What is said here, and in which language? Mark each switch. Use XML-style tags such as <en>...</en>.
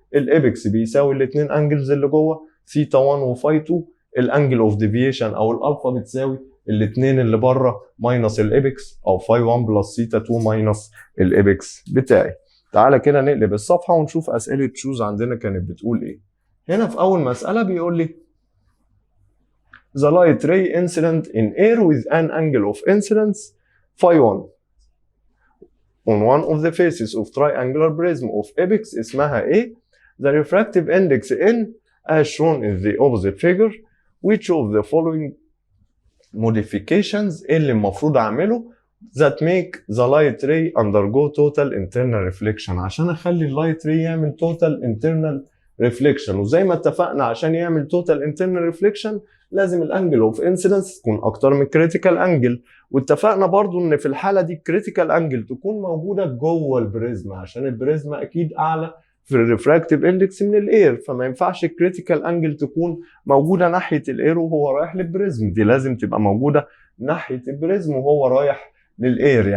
<ar>الايبكس بيساوي الاثنين انجلز اللي جوه ثيتا 1 وفاي 2. الانجل اوف ديفيشن او الالفا بتساوي الاثنين اللي بره ماينس الايبكس او فاي 1 بلس ثيتا 2 ماينس الايبكس بتاعي. تعالى كده نقلب الصفحه ونشوف اسئله تشوز عندنا كانت بتقول ايه. هنا في أول مسألة بيقول لي</ar> <en>the light ray incident in air with an angle of incidence phi 1 on one of the faces of triangular prism of apex</en> <ar>اسمها</ar> <en>A. The refractive index N as shown in the opposite figure. Which of the following modifications</en> <ar>اللي المفروض أعمله</ar> <en>that make the light ray undergo total internal reflection.</en> <ar>عشان أخلي اللايت ray يعمل total internal ريفليكشن، وزي ما اتفقنا عشان يعمل توتال انترنال ريفليكشن لازم الانجل اوف انسيدنس تكون اكتر من كريتيكال انجل. واتفقنا برضو ان في الحاله دي الكريتيكال انجل تكون موجوده جوه البريزما عشان البريزما اكيد اعلى في الريفراكتيف اندكس من الاير، فما ينفعش الكريتيكال انجل تكون موجوده ناحيه الاير وهو رايح للبريزم، دي لازم تبقى موجوده ناحيه البريزم وهو رايح للاير.</ar>